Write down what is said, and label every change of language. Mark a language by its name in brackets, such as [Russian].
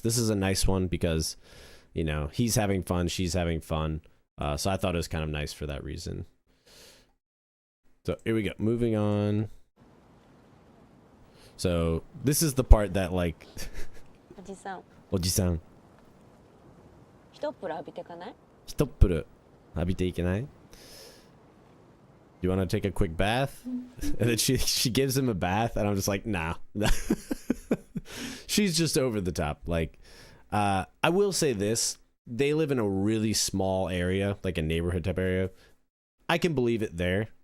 [English] This is a nice one because, you know, he's having fun, she's having fun. So I thought it was kind of nice for that reason. So here we go. Moving on. So this is the part that like [Japanese] おじさん、おじさん、一っ風呂浴びてかない？一っ風呂浴びていけない? [English] You want to take a quick bath? And then she gives him a bath, and I'm just like, nah. She's just over the top. Like, I will say this. They live in a really small area, like a neighborhood type area. I can believe it there.